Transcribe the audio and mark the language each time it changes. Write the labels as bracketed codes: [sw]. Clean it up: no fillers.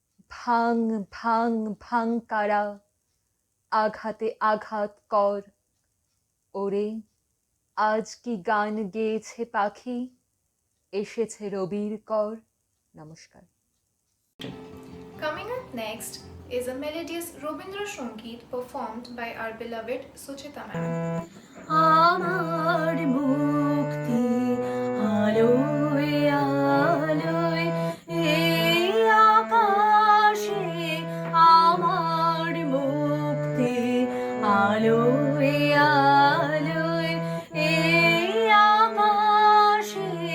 [bn] ভাঙ ভাঙ ভাঙ কারা, আঘাতে আঘাত কর। ওরে আজ কি গান গেয়েছে পাখি, এসেছে রবির কর। নমস্কার। [en] Coming up next is a melodious Rabindra Sangeet performed by our beloved Suchita ma'am. [bn] আমার মুক্তি আলোয় আলোয় এই আকাশে আমার মুক্তি আলোয় আলোয় এই আকাশে